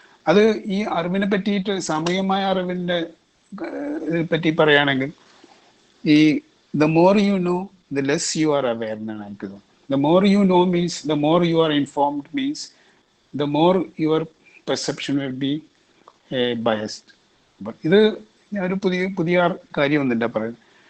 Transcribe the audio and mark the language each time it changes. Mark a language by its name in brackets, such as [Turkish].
[Malayalam] അത് ഈ അറിവിനെ പറ്റിയിട്ട്, സാമൂഹികമായ അറിവിൻ്റെ പറ്റി പറയുകയാണെങ്കിൽ [English] the more you know, the less you are aware [Malayalam] എന്നാണ് എനിക്ക് തോന്നുന്നത്. [English] The more you know means, the more you are informed means, the more your perception will be biased. [Malayalam] ഇത് ഞാനൊരു പുതിയ കാര്യം ഒന്നില്ല പറയുന്നത്.